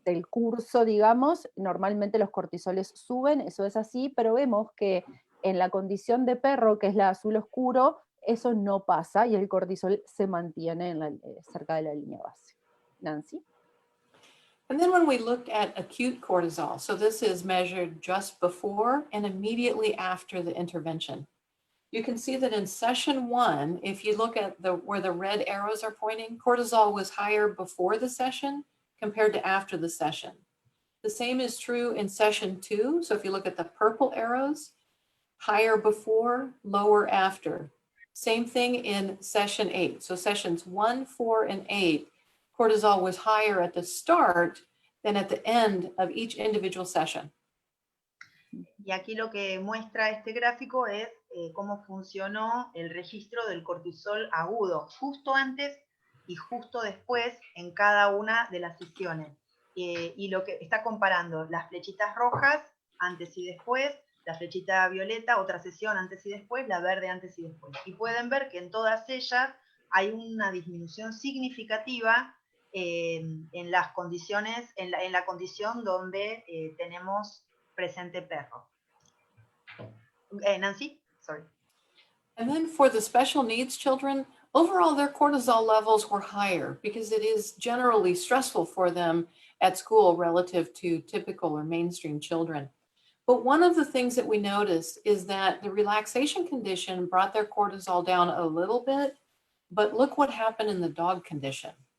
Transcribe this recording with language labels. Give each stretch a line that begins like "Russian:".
Spanish: curso, digamos, normalmente los cortisoles suben, eso es así, pero vemos que en la condición de perro, que es la azul oscuro, eso no pasa y el cortisol se mantiene cerca de la línea base. Nancy?
English: And then when we looked at acute cortisol, so this is measured just before and immediately after the intervention. You can see that in session 1, if you look at where the red arrows are pointing, cortisol was higher before the session compared to after the session. The same is true in session 2. So if you look at the purple arrows, higher before, lower after. Same thing in session 8. So sessions 1, 4, and 8, cortisol was higher at the start than at the end of each individual session.
Spanish: Y aquí lo que muestra este gráfico es cómo funcionó el registro del cortisol agudo, justo antes y justo después en cada una de las sesiones. Y lo que está comparando las flechitas rojas antes y después, la flechita violeta, otra sesión antes y después, la verde antes y después. Y pueden ver que en todas ellas hay una disminución significativa en las condiciones, en la condición donde tenemos presente perro.
English: Nancy, sorry. And then for the special needs children, overall their cortisol levels were higher because it is generally stressful for them at school relative to typical or mainstream children. But one of the things that we noticed is that the relaxation condition brought their cortisol down a little bit, but look what happened in the dog condition.